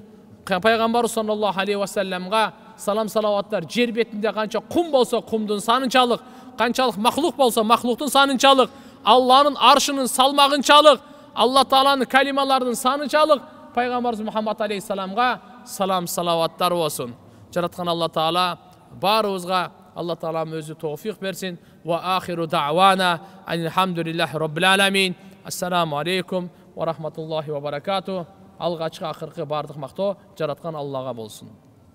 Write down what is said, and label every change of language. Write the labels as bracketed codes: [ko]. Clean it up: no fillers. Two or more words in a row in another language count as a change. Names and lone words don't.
[ky] Пайгамбарыбыз [ar] صلى الله عليه وسلم [ky] салам салаваттар жер бетинде канча кум болсо кумдун санынчалык, канчалык махлук болсо махлуктун санынчалык, Алланын аршынын салмагынчалык, Алла Тааланын калималарынын санынчалык пайгамбарыбыз Мухаммад алейхиссаламга салам салаваттар болсун. [kk] Жараткан Алла Таала барыбызга Алла Таалам өзі тауфиқ берсін. [ar] وآخر دعوانا الحمد لله رب العالمين. السلام عليكم ورحمة الله وبركاته. [kk] Алғашқы ақырқы бардық мақтау жаратқан Аллаға болсын.